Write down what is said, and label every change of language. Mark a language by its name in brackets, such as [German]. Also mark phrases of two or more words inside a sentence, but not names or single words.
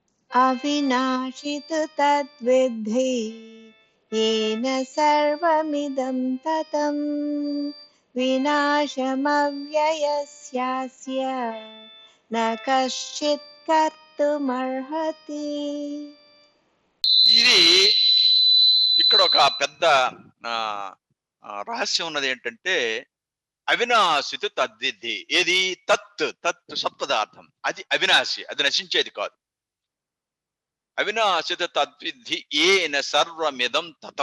[Sanskrit] अविनाशि तु तद्विद्धि येन सर्वमिदं ततं विनाशमव्ययस्यास्य न कश्चित् कर्तुमर्हति। [Telugu] ఇది ఇక్కడ ఒక పెద్ద రహస్యం ఉన్నది ఏంటంటే [Sanskrit] అవినాశితు తద్విద్ధి. [Telugu] ఏది? తత్ తత్ సత్పదార్థం, అది అవినాశి, అది నశించేది కాదు. [Sanskrit] అవినాశిత తద్విద్ధి ఏన సర్వమిదం తతం.